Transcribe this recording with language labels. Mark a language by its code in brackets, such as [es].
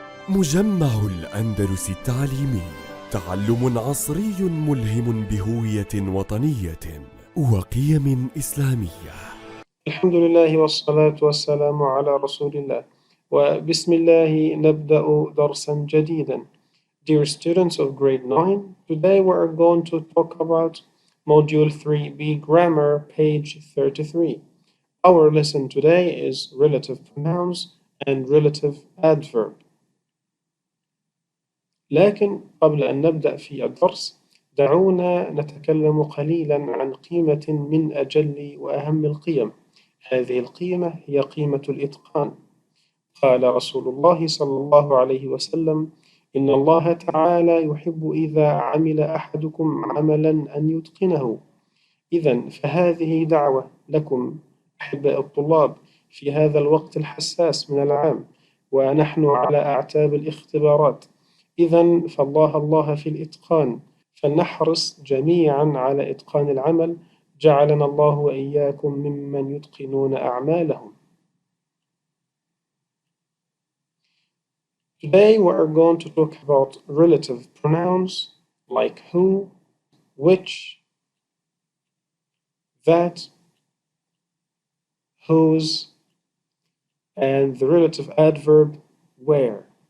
[ar] مجمع الأندلس التعليمي، تعلم عصري ملهم بهوية وطنية وقيم إسلامية. الحمد لله والصلاة والسلام على رسول الله وبسم الله نبدأ درسا جديدا. [en] Dear students of grade 9, today we are going to talk about Module 3B Grammar, page 33. Our lesson today is relative pronouns and relative adverb. [ar] لكن قبل أن نبدأ في الدرس دعونا نتكلم قليلا عن قيمة من أجل وأهم القيم. هذه القيمة هي قيمة الإتقان. قال رسول الله صلى الله عليه وسلم: إن الله تعالى يحب إذا عمل أحدكم عملا أن يتقنه. إذن فهذه دعوة لكم أحباء الطلاب في هذا الوقت الحساس من العام ونحن على أعتاب الاختبارات. إذن فالله في الإتقان، فلنحرص جميعا على إتقان العمل. جعلنا الله وإياكم ممن يتقنون أعمالهم. [en] Today we are going to talk about relative pronouns like who, which, that, whose, and the relative adverb where.